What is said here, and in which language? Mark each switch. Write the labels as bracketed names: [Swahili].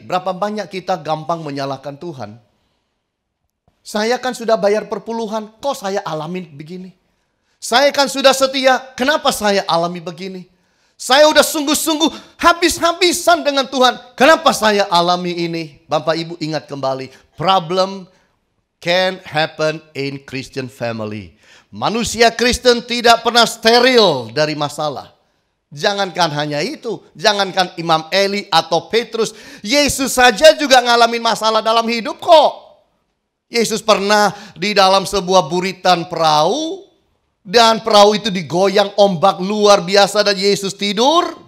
[Indonesian] Berapa banyak kita gampang menyalahkan Tuhan? Saya kan sudah bayar perpuluhan, kok saya alami begini? Saya kan sudah setia, kenapa saya alami begini? Saya udah sungguh-sungguh habis-habisan dengan Tuhan, kenapa saya alami ini? Bapak Ibu ingat kembali, [English] problem can happen in Christian family. [Indonesian] Manusia Kristen tidak pernah steril dari masalah. Jangankan hanya itu, jangankan Imam Eli atau Petrus, Yesus saja juga ngalamin masalah dalam hidup kok. Yesus pernah di dalam sebuah buritan perahu, dan perahu itu digoyang ombak luar biasa dan Yesus tidur.